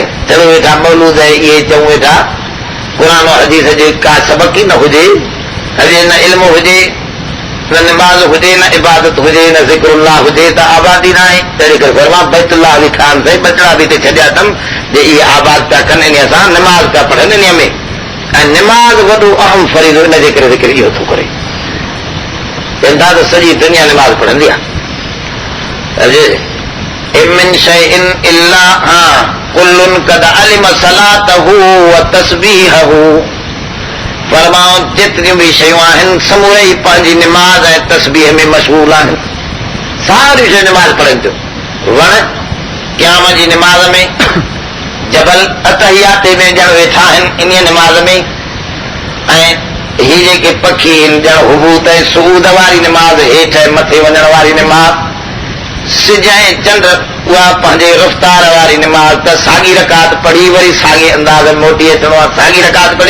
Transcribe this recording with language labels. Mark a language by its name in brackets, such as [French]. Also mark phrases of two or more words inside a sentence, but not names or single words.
[Sindhi] चलो वेठा मौलूद आहे, इहे चऊं वेठा क़ुर हदीस जे का सबक ई न हुजे, हजे न इल्म हुजे, न निमाज़ हुजे, न इबादत हुजे, न ज़िक्रुल्लाह हुजे, त आबादी न आहे। तंहिंजे करे फरमायो बैतुल्लाह बि ठाहिनि सही, बचड़ा बि हिते छॾिया अथमि जे इहे आबाद पिया कनि, इन सां निमाज़ पिया पढ़नि इन में। ऐं निमाज़ वॾो अहम फरीज़ो, इन जे करे ज़िक्र इहो थो करे। चवनि था त सॼी दुनिया निमाज़ पढ़ंदी आहे। [Arabic] من شيء إلا كل قد علم صلاته و تسبيحه, [Sindhi] फरमाओ जेतिरियूं बि शयूं आहिनि समूरे ई पंहिंजी निमाज़ ऐं तस्बीह में मशगूल आहिनि। सारियूं शयूं निमाज़ पढ़नि थियूं। वण क़याम जी निमाज़ में, जबल अतहियाते में ॼण वेठा आहिनि इन निमाज़ में, ऐं ही जेके पखी आहिनि ॼण हुबूत ऐं सुऊद वारी निमाज़, हेठि ऐं मथे वञण वारी निमाज़, सिज ऐं चंड उहा पंहिंजे रफ़्तार वारी निमाज़, त साॻी रकात पढ़ी वरी साॻे अंदाज़ मोटी अचिणो आहे, साॻी रकात पढ़ी।